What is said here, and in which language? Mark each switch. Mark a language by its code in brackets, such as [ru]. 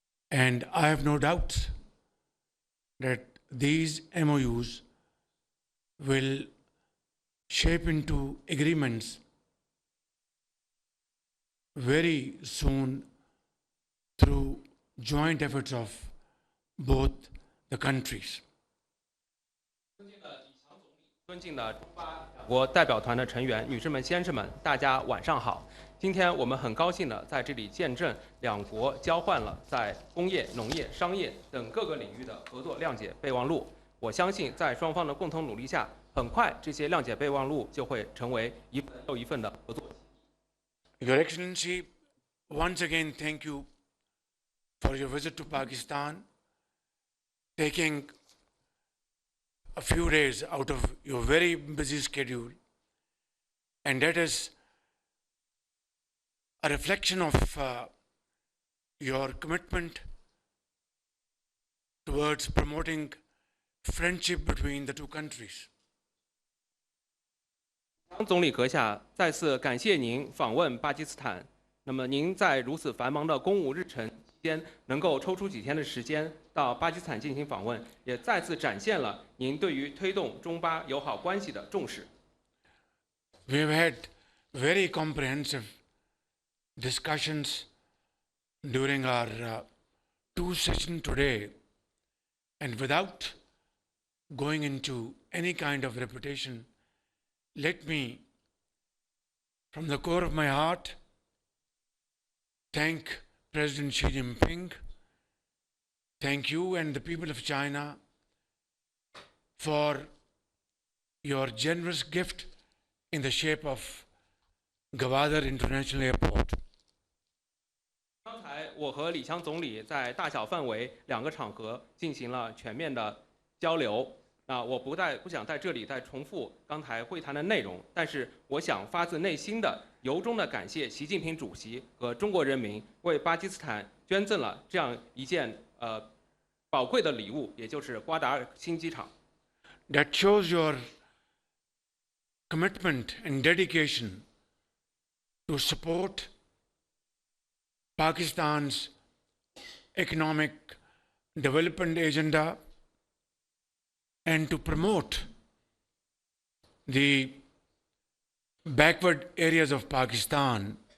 [en] And I have no doubt that these MoUs will shape into agreements very soon through joint efforts of both the countries. [zh] 尊敬的中巴两国代表团的成员、女士们、先生们，大家晚上好。今天我们很高兴的在这里见证两国交换了在工业、农业、商业等各个领域的合作谅解备忘录。我相信在双方的共同努力下，很快这些谅解备忘录就会成为一份又一份的合作。 [en] Your Excellency, once again thank you for your visit to Pakistan, taking a few days out of your very busy schedule, and that is a reflection of your commitment towards promoting friendship between the two countries. [zh] 张总理阁下，再次感谢您访问巴基斯坦。那么您在如此繁忙的公务日程期间，能够抽出几天的时间到巴基斯坦进行访问，也再次展现了您对于推动中巴友好关系的重视。 [en] We have had very comprehensive discussions during our two sessions today, and without going into any kind of repetition, let me, from the core of my heart, thank President Xi Jinping, thank you and the people of China for your generous gift in the shape of Gwadar International Airport. [zh] 刚才我和李强总理在大小范围两个场合进行了全面的交流。我不想在这里再重复刚才会谈的内容，但是我想发自内心的、由衷的感谢习近平主席和中国人民为巴基斯坦捐赠了这样一件宝贵的礼物，也就是瓜达尔新机场。 [en] That shows your commitment and dedication to support Pakistan's economic development agenda and to promote the backward areas of Pakistan.